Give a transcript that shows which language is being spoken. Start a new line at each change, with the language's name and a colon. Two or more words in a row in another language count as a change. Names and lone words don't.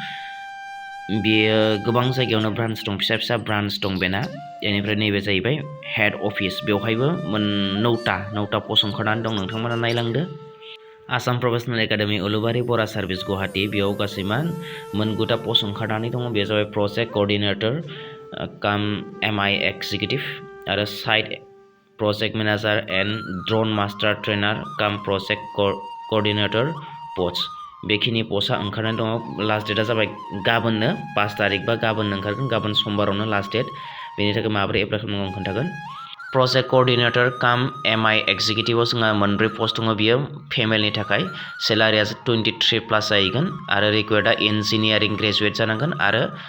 Bodo: बियो गोबां जायगायावनो ब्रान्च दं फिसा ब्रान्च दं बेना बेनिफ्राय नैबे जाहैबाय
English: head office
Bodo: बेवहायबो 9टा पस्ट ओंखारनानै दं नोंथांमोना नायलांदो आसाम प्रोफेशनल एकाडेमी उलुबारि बर्डार सार्भिस गुवाहाटी बेयाव गासै मा 9टा पस्ट ओंखारनानै दङ बे जाबाय
English: project coordinator
Bodo: काम
English: MI executive
Bodo: आरो
English: site project manager and drone master trainer
Bodo: काम
English: project coordinator post
Bodo: बेखिनि पस्टआ ओंखारनानै दङ
English: last date
Bodo: जाबाय गाबोननो 5 तारिख बा गाबोननो ओंखारगोन गाबोन समबारावनो
English: last date
Bodo: बेनि थाखाय माबोरै एप्लाइ खालामनांगौ आं खोन्थागोन
English: project coordinator
Bodo: काम
English: MI executive
Bodo: जोंहा मोनब्रै पस्ट दङ बियो फेमेलनि थाखाय सेलारिया 23 प्लास जाहैगोन आरो रिक्वायर्डआ
English: engineering graduate
Bodo: जानांगोन आरो